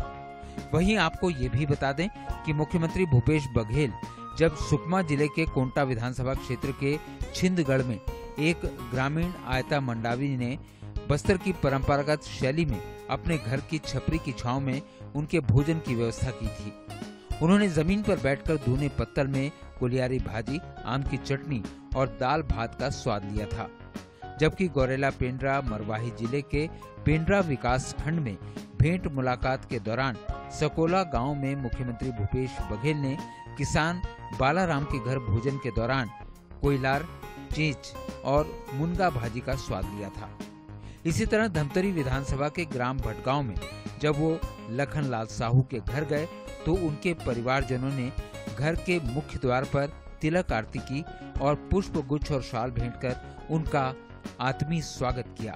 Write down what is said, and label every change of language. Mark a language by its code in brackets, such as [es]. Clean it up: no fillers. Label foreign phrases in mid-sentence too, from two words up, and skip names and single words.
[hi] वहीं आपको ये भी बता दें कि मुख्यमंत्री भूपेश बघेल जब सुकमा जिले के कोंटा विधानसभा क्षेत्र के छिंदगढ़ में एक ग्रामीण आयता मंडावी ने बस्तर की परंपरागत शैली में अपने घर की छपरी की छांव में उनके भोजन की व्यवस्था की थी। उन्होंने जमीन पर बैठकर दूने पत्तल में कुलियारी भाजी, आम की चटनी और दाल भात का स्वाद लिया था। जबकि गौरेला पेंड्रा मरवाही जिले के पेंड्रा विकास खंड में भेंट मुलाकात के दौरान सकोला गांव में मुख्यमंत्री भूपेश बघेल ने किसान बालाराम के घर भोजन के दौरान कोयलार, चींच और मुनगा भाजी का स्वाद लिया था। इसी तरह धमतरी विधानसभा के ग्राम भटगांव में जब वो लखनलाल साहू के घर गए तो उनके परिवारजनों ने घर के मुख्य द्वार पर तिलक आरती की और पुष्प गुच्छ और शाल भेंट कर उनका आत्मीय स्वागत किया।